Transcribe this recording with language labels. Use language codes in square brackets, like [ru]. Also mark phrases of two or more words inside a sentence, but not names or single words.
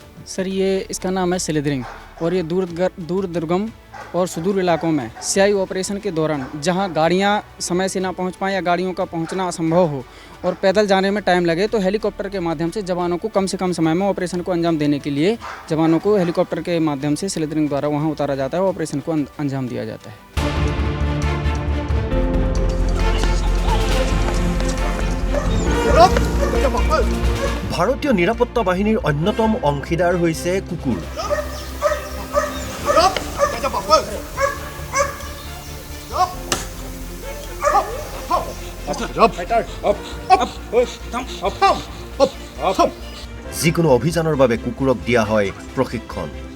[hi] सर ये इसका नाम है स्लिदरिंग, और ये दूर दुर्गम और सुदूर इलाकों में [en] CI operation [hi] के दौरान जहां गाड़ियां समय से ना पहुंच पाएं या गाड़ियों का पहुंचना असंभव हो और पैदल जाने में टाइम लगे, तो हेलीकॉप्टर के माध्यम से जवानों को कम से कम समय में ऑपरेशन को अंजाम देने के लिए जवानों को हेलीकॉप्टर के माध्यम से स्लिदरिंग द्वारा वहां उतारा जाता है, ऑपरेशन को अंजाम दिया जाता है। [as] ভাৰতীয় নিৰাপত্তা বাহিনীৰ অন্যতম অংশীদাৰ হৈছে কুকুৰ। যিকোনো অভিযানৰ বাবে কুকুৰক দিয়া হয় প্ৰশিক্ষণ।